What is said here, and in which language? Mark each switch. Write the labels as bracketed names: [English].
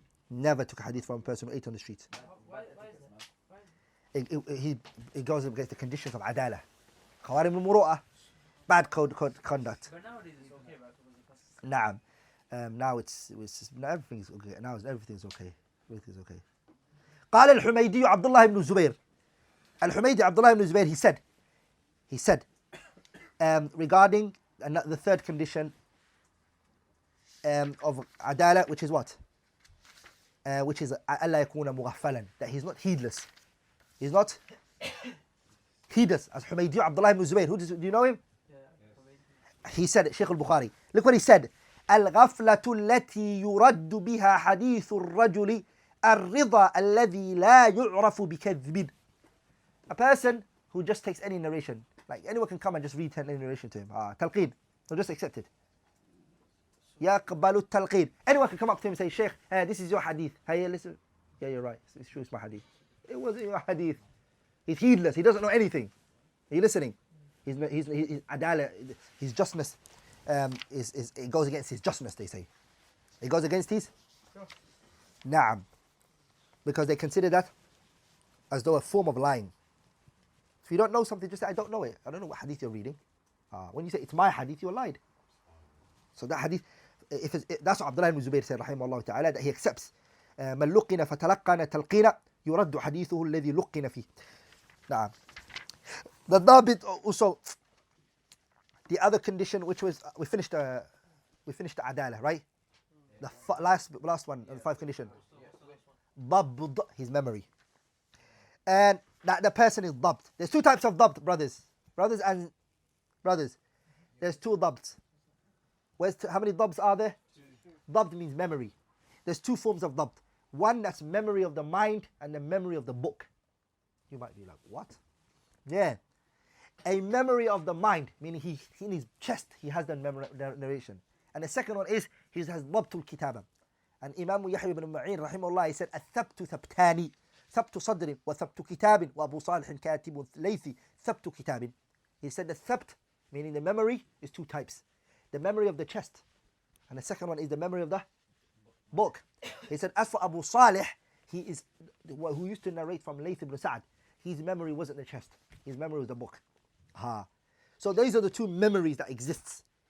[English] Never took a hadith from a person who ate on the streets. Why is that? It goes against the conditions of adala. Khawarim al-muru'ah. Bad conduct. But nowadays it's okay, right? Naam. Now now everything's okay. Now everything's okay. Everything's okay. [Arabic] قال الحميدي عبد الله بن الزبير. [English] الحميدي عبد الله بن الزبير, he said regarding the third condition of adala, which is what? Which is [Arabic] ألا يكون مغفلا, [English] that he's not heedless. He's not heedless. As Humaydi Abdullah ibn Zubayr, do you know him? He said, Shaykh al-Bukhari, look what he said. [Arabic] الغفلة التي يرد بها حديث الرجل الرضا الذي لا يعرف بكذب. [English] A person who just takes any narration, like anyone can come and just read any narration to him. Talqeen, he'll just accept it. [Arabic] يقبل التلقين. [English] Anyone can come up to him and say, Shaykh, this is your hadith. Hey, listen. Yeah, you're right. It's true, it's my hadith. It wasn't your hadith. He's heedless. He doesn't know anything. Are you listening? His adala, his justness, it goes against his justness, they say. It goes against his? Na'am. Because they consider that as though a form of lying. If you don't know something, just say, I don't know it. I don't know what hadith you're reading. When you say it's my hadith, you lied. So that hadith, that's what Abdullah ibn Zubayr said, rahimahullah ta'ala, that he accepts. [Arabic] من لقن فتلقن تلقين يرد حديثه الذي لقن فيه. نعم. [English] The dabit also, the other condition, which was, we finished the adala, right? The last one, the 5 condition. Dabt, his memory. And that the person is dabt. There's 2 types of dabt, brothers. Brothers. There's 2 dabts. How many dabts are there? Dabt means memory. There's 2 forms of dabt. One that's memory of the mind and the memory of the book. You might be like, what? Yeah. A memory of the mind, meaning he in his chest, he has the narration. And the second one is, he has dabtul kitaba. And Imam Yahya ibn Ma'in, rahimahullah, he said, [Arabic] الثبت ثبتاني ثبت صدر وثبت كتاب وأبو صالح كاتب ليثي ثبت كتاب. [English] He said the thabt, meaning the memory, is 2 types. The memory of the chest. And the second one is the memory of the book. He said, as for Abu Salih, he is who used to narrate from Layth ibn Sa'd. His memory wasn't the chest. His memory was the book. So these are the 2 memories that exists.